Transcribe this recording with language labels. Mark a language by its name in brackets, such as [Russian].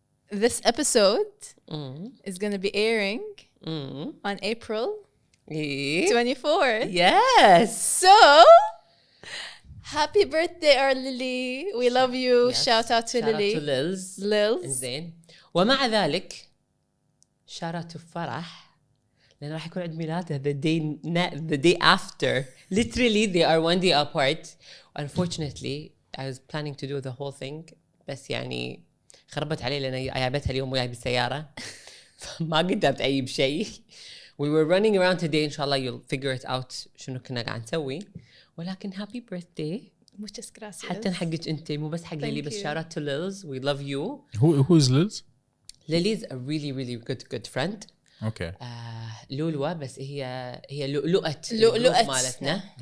[English] This episode is going to be airing on April 24th. Yes. So, happy birthday, our Lily. We love you. Yes. Shout out to Lily. Shout out to Lils. [Arabic] زين. ومع ذلك [English] shout out to [Arabic] فرح لأن راح يكون عيد ميلادها [English] the day after. Literally they are one day apart. Unfortunately I was planning to do the whole thing [Arabic] بس يعني خربت علي لأن عيابتها اليوم وياي بالسيارة فما قدرت أي بشيء. [English] We were running around today. [Arabic] إن شاء الله [English] you'll figure it out [Arabic] شنو كنا قاعد نسوي. [English] ولكن happy birthday. [Spanish] Muchas gracias. [Arabic] حتى حقك أنت مو بس حق ليلي بس [English] shout out to Lils. We love you. Who is Liz? Lily's a really really good friend. Okay. [Arabic] لولوة بس هي لؤلؤة مالتنا.